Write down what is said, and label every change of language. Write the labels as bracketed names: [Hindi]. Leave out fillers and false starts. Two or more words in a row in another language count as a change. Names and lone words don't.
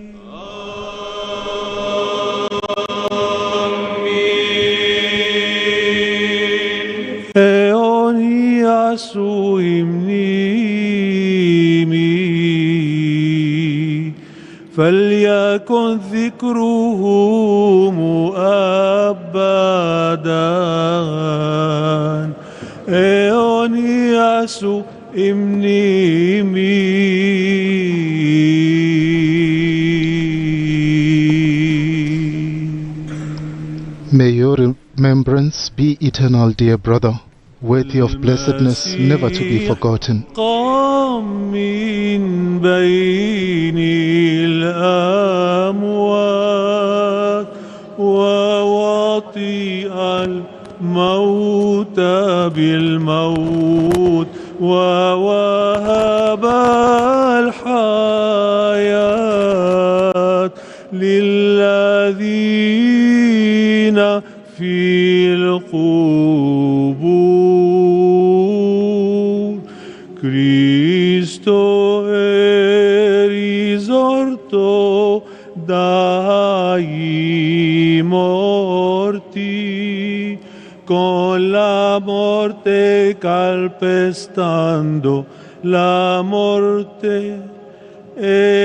[Greek] αιώνια σου η μνήμη, [Arabic] فليكن ذكره أبدا. [Greek] αιώνια σου η μνήμη. [English] May your remembrance be eternal, dear brother, worthy of blessedness, never to be forgotten. [Arabic] من بين الأموات ووطئ الموت بالموت ووهب الحياة للذين في القبور. [Italian] Cristo risorto dai morti, con la morte calpestando la morte e